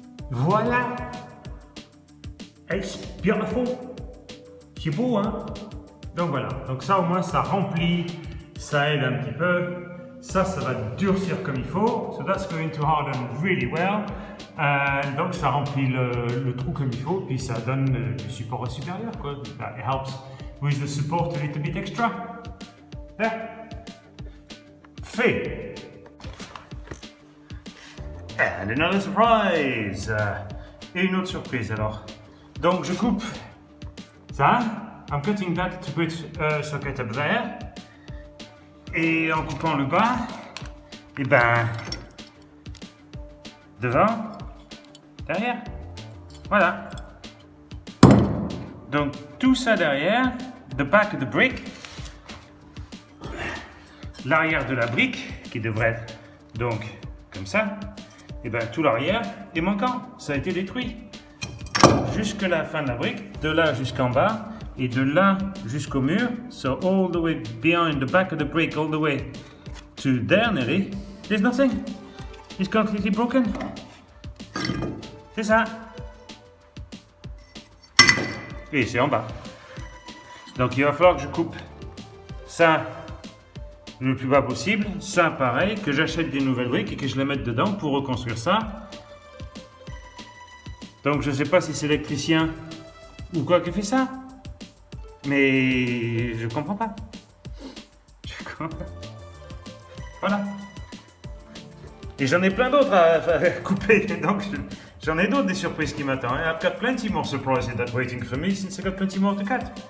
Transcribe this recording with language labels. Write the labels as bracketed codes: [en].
[fr] Voilà. [en] It's beautiful. [fr] C'est beau, hein? Donc voilà. Donc ça au moins ça remplit, ça aide un petit peu. Ça va durcir comme il faut. [en] So that's going to harden really well. [fr] Donc ça remplit le trou comme il faut, puis ça donne du support supérieur, quoi. [en] It helps with the support a little bit extra. There. Fait. And another surprise! [fr] Et une autre surprise alors. Donc je coupe ça. [en] I'm cutting that to put a socket up there. [fr] Et en coupant le bas, et ben devant, derrière. Voilà. Donc tout ça derrière, [en] the back of the brick, [fr] l'arrière de la brique qui devrait être donc comme ça. Et bien tout l'arrière est manquant, ça a été détruit. Jusque la fin de la brique, de là jusqu'en bas, et de là jusqu'au mur. [en] So all the way behind the back of the brick, all the way to there nearly, there's nothing. It's completely broken. [fr] C'est ça. Et c'est en bas. Donc il va falloir que je coupe ça le plus bas possible, ça pareil, que j'achète des nouvelles briques et que je les mette dedans pour reconstruire ça. Donc je ne sais pas si c'est l'électricien ou quoi qui fait ça, mais je comprends pas. Je comprends pas. Voilà. Et j'en ai plein d'autres à couper, donc j'en ai d'autres des surprises qui m'attendent. [en] I've got plenty more surprises that waiting for me since I've got plenty more to cut.